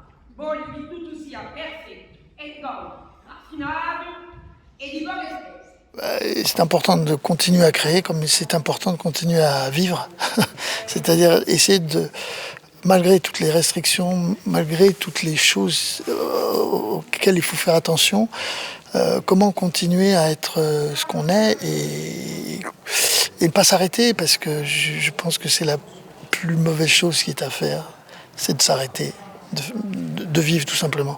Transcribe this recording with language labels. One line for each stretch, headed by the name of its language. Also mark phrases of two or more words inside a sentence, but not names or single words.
Italian: voglio che tutto sia perfetto, elegante, raffinato e di bonne spese.
French: C'est important de continuer à créer comme c'est important de continuer à vivre. C'est-à-dire essayer de, malgré toutes les restrictions, malgré toutes les choses auxquelles il faut faire attention, comment continuer à être ce qu'on est et ne pas s'arrêter, parce que je pense que c'est la plus mauvaise chose qui est à faire, c'est de s'arrêter, de vivre tout simplement.